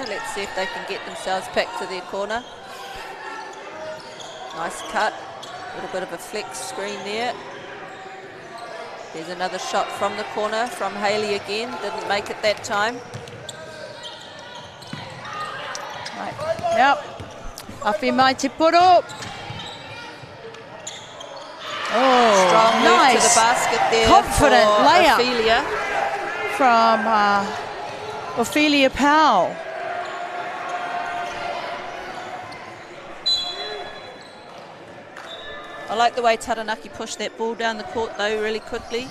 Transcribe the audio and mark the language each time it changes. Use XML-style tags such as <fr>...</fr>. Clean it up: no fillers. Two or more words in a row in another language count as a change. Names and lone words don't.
<en>Let's see if they can get themselves back to their corner. Nice cut. A little bit of a flex screen there. There's another shot from the corner from Haley again. Didn't make it that time. Right. Yep.</en> <mi>Awhi mai te poro.</mi> <en>Oh, Strong move nice. to the basket there. Confident for layup Ophelia. from Ophelia Powell. I like the way Taranaki pushed that ball down the court though really quickly.</en>